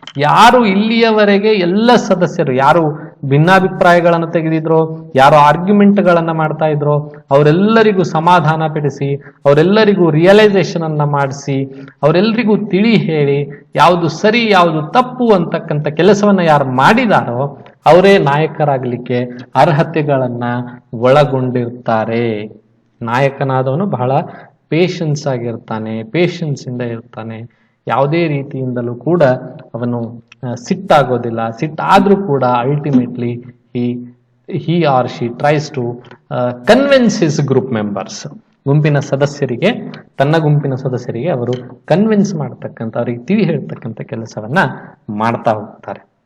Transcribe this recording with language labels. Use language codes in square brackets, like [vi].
[kn] ಯಾರು ಇಲ್ಲಿಯವರೆಗೆ ಎಲ್ಲ ಸದಸ್ಯರು ಯಾರು ಭಿನ್ನಾಭಿಪ್ರಾಯಗಳನ್ನು ತೆಗೆದಿದ್ರೋ, ಯಾರು ಆರ್ಗ್ಯುಮೆಂಟ್ಗಳನ್ನ ಮಾಡ್ತಾ ಇದ್ರೋ ಅವರೆಲ್ಲರಿಗೂ ಸಮಾಧಾನ ಪಡಿಸಿ, ಅವರೆಲ್ಲರಿಗೂ ರಿಯಲೈಸೇಷನ್ ಅನ್ನ ಮಾಡಿಸಿ, ಅವರೆಲ್ಲರಿಗೂ ತಿಳಿ ಹೇಳಿ ಯಾವುದು ಸರಿ ಯಾವುದು ತಪ್ಪು ಅಂತಕ್ಕಂಥ ಕೆಲಸವನ್ನ ಯಾರು ಮಾಡಿದಾರೋ ಅವರೇ ನಾಯಕರಾಗ್ಲಿಕ್ಕೆ ಅರ್ಹತೆಗಳನ್ನ ಒಳಗೊಂಡಿರ್ತಾರೆ. ನಾಯಕನಾದವನು ಬಹಳ ಪೇಷನ್ಸ್ ಆಗಿರ್ತಾನೆ, ಪೇಷನ್ಸ್ ಇಂದ ಇರ್ತಾನೆ. ಯಾವುದೇ ರೀತಿಯಿಂದಲೂ ಕೂಡ ಅವನು ಸಿಟ್ಟಾಗೋದಿಲ್ಲ. ಸಿಟ್ಟಾದ್ರೂ ಕೂಡ [en] Ultimately he or she tries to convince his group members. [kn] ಗುಂಪಿನ ಸದಸ್ಯರಿಗೆ, ತನ್ನ ಗುಂಪಿನ ಸದಸ್ಯರಿಗೆ ಅವರು ಕನ್ವಿನ್ಸ್ ಮಾಡ್ತಕ್ಕಂಥ, ಅವರಿಗೆ ತಿಳಿ ಹೇಳ್ತಕ್ಕಂಥ ಕೆಲಸವನ್ನ ಮಾಡ್ತಾ ಹೋಗ್ತಾರೆ.